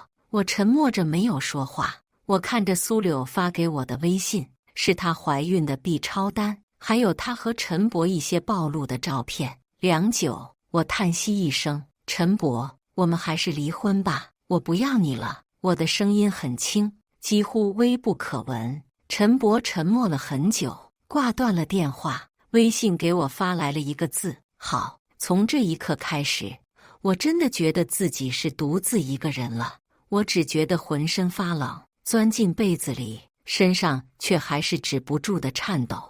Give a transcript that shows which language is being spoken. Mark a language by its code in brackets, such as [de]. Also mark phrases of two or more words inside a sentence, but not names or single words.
[zh] 我沉默着沒有說話。我看着蘇柳發給我的微信，是她懷孕的 B 超單，還有她和陳伯一些暴露的照片。良久，我嘆息一聲：“陳伯，我們還是離婚吧，我不要你了。” 我的聲音很輕，幾乎微不可聞。陳伯沉默了很久，掛斷了電話。微信給我發來了一個字：“好。”從這一刻開始，我真的覺得自己是獨自一個人了。我只覺得渾身發冷，鑽進被子裡，身上卻還是止不住的顫抖。